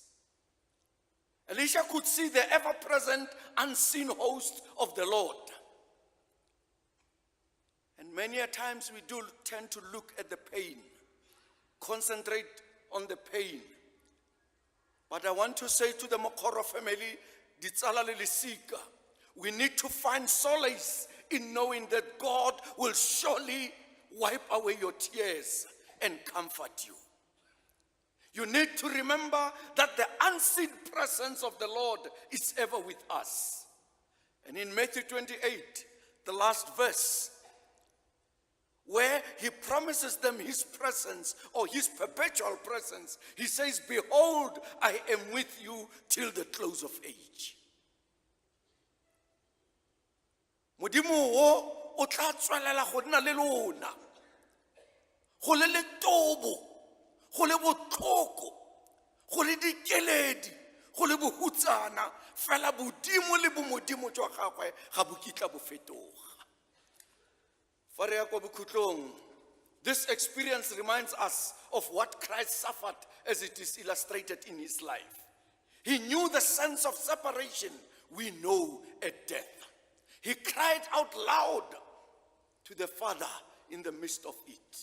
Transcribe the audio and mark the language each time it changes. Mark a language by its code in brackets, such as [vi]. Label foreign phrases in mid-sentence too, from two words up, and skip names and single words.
[en] Elisha could see the ever-present unseen host of the Lord. And many a times we do tend to look at the pain, concentrate on the pain. But I want to say to the Mokgoro family, [tn] ditsala le lesika, [en] we need to find solace in knowing that God will surely wipe away your tears and comfort you. You need to remember that the unseen presence of the Lord is ever with us. And in Matthew 28, the last verse, where he promises them his presence or his perpetual presence, he says, behold, I am with you till the close of age. [tn] Modimo o tla tswelela go nna le lona, go le letobo, go le botlhoko, go le dikeledi, go le bohutsana, fela bodimo le bomodimo jwa gagwe ga bo kitla bo fetoga. [en] This experience reminds us of what Christ suffered as it is illustrated in his life. He knew the sense of separation we know at death. He cried out loud to the Father in the midst of it.